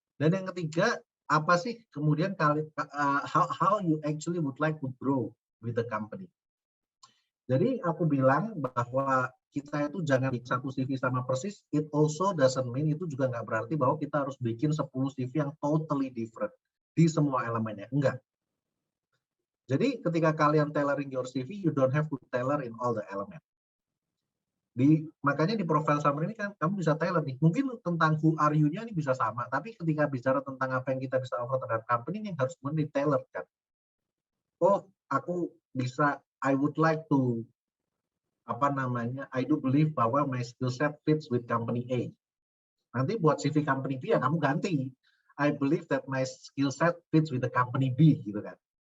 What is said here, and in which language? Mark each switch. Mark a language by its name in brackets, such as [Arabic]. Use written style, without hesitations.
[Indonesian] Dan yang ketiga, apa sih kemudian [English] how you actually would like to grow with the company. [Indonesian] Jadi aku bilang bahwa kita itu jangan bikin satu CV sama persis, [English] it also doesn't mean [Indonesian] itu juga nggak berarti bahwa kita harus bikin 10 CV yang [English] totally different [Indonesian] di semua elemennya. Enggak. Jadi ketika kalian [English] tailoring your CV, you don't have to tailor in all the element. [Indonesian] Makanya di profile summary ini kan kamu bisa tailor nih. Mungkin tentang [English] who are you- [Indonesian] nya ini bisa sama, tapi ketika bicara tentang apa yang kita bisa offer terhadap company ini harus di tailor kan. Oh, aku bisa, [English] I would like to I do believe [Indonesian] bahwa [English] my skill set fits with company A. [Indonesian] Nanti buat CV company B ya kamu ganti. [English] I believe that my skill set fits with the company B [Indonesian] gitu kan.